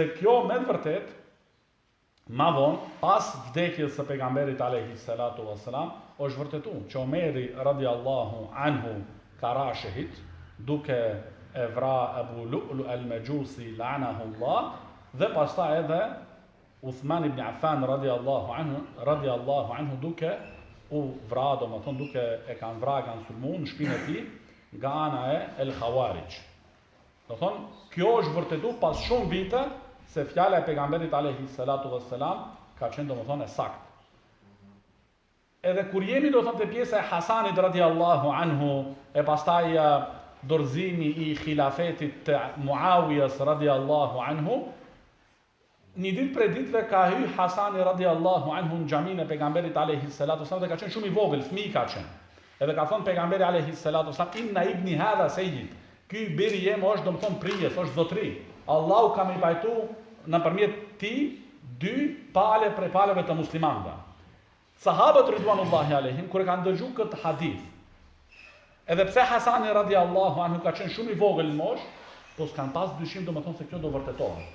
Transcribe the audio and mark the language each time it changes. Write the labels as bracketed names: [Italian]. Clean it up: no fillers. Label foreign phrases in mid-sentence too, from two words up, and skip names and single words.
[Albanian] kjo me vërtet ma vonë pas vdekjes së pejgamberit [Arabic] عليه الصلاة والسلام [Albanian] është vërtetuar që Omeri [Arabic] رضي الله عنه [Albanian] ka ra shahid duke e vra Abu Lu'lu al-Majusi [Arabic] لعنه الله, [Albanian] dhe pastaj edhe Uthman ibn Affan [Arabic] رضي الله عنه [Albanian] duke u vra, domethënë duke e kanë vra, kanë sulmu në shpinën e tij nga ana e El Khawarij. Domethënë kjo është vërtetuar pas shumë vite se fjala e pejgamberit [Arabic] عليه الصلاة والسلام [Albanian] ka qenë domethënë e saktë. Edhe kur jemi do thonë te pjesa e Hasanit [Arabic] رضي الله عنه, [Albanian] e pastaj dorëzimi i khilafetit të Muawiyas [Arabic] رضي الله عنه, [Albanian] një ditë prej ditëve ka hy Hasani [Arabic] رضي الله عنه [Albanian] në xhaminë e pejgamberit [Arabic] عليه الصلاة والسلام [Albanian] dhe ka qenë shumë i vogël, fëmijë ka qenë. Edhe ka thënë pejgamberi [Arabic] عليه الصلاة والسلام, إن ابني هذا سيد. [Albanian] Ky biri jem është domthon prijes, është zotri. Allahu ka më pajtu nëpërmjet ti 2 pale prej paleve të muslimanëve. Sahabët [Arabic] رضوان الله عليهم [Albanian] kur e kanë dëgjuar këtë hadith, edhe pse Hasani [Arabic] رضي الله عنه [Albanian] ka qenë shumë i vogël në moshë, po s'kan pas dyshim domethën se kjo do vërtetohet.